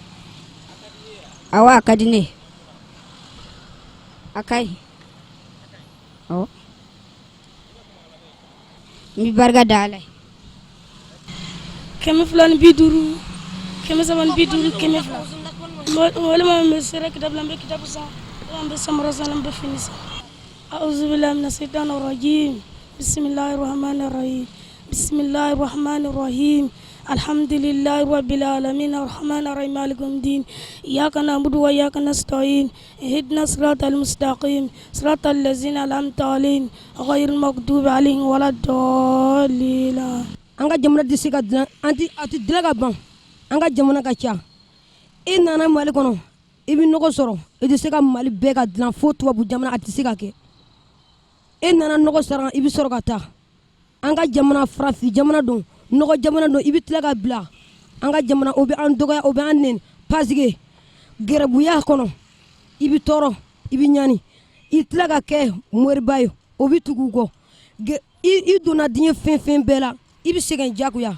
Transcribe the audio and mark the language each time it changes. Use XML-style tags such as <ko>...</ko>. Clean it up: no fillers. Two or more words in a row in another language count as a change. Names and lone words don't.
<bm>awɔ a ka di ne ye a ka ɲi awɔ n bɛ barika da Ala ye 250 350 walima n bɛ sera kitabu la n bɛ kitabu san walima n bɛ samara san n bɛ fini san</bm> <ar>أعوذ بالله من الشيطان الرجيم بسم الله الرحمن الرحيم بسم الله الرحمن الرحيم الحمد لله رب العالمين الرحمن الرحيم مالك الدين إياك نعبد وإياك نستعين اهدنا الصراط المستقيم صراط الذين أنعمت عليهم غير المغضوب عليهم ولا الضالين</ar> <bm>an ka jamana tɛ se ka dilan a tɛ dilan ka ban an ka jamana ka ca i nana Mali kɔnɔ i bɛ nɔgɔ sɔrɔ i tɛ se ka Mali bɛɛ ka dilan fo tubabu jamana a tɛ se ka kɛ i nana nɔgɔ sɔrɔ i bɛ sɔrɔ ka taa an ka jamana farafin jamana don nɔgɔ jamana don i bɛ tila ka bila an ka jamana o bɛ an dɔgɔya o bɛ an nɛni</bm> <fr>parce que</fr> <bm>gɛrɛbuya kɔnɔ i bɛ tɔɔrɔ i bɛ ɲani i tila ka kɛ moriba ye o bɛ tugu kɔ i donna diɲɛ fɛn bɛɛ la i bɛ sɛgɛn jagoya</bm>